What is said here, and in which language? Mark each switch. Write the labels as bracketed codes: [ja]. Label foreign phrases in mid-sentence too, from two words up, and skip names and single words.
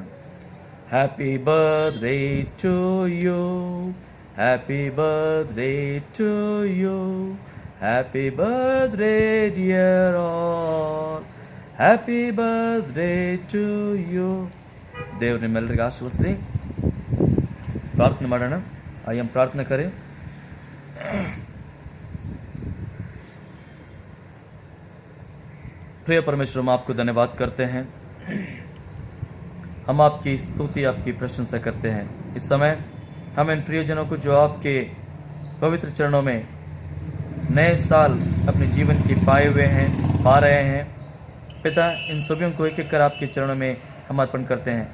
[en] happy birthday to you, happy birthday to you, happy birthday dear all, happy birthday to you. [kn] ದೇವ್ರು ನಿಮ್ಮೆಲ್ಲರಿಗೆ ಆಶೀರ್ವದಿಸಲಿ. ಪ್ರಾರ್ಥನೆ ಮಾಡೋಣ. [hi] आइए हम प्रार्थना करें. प्रिय परमेश्वर, हम आपको धन्यवाद करते हैं. हम आपकी स्तुति, आपकी प्रशंसा करते हैं. इस समय हम इन प्रियजनों को जो आपके पवित्र चरणों में नए साल अपने जीवन की पाए हुए हैं, पा रहे हैं, पिता, इन सभी को एक एक कर आपके चरणों में हम अर्पण करते हैं.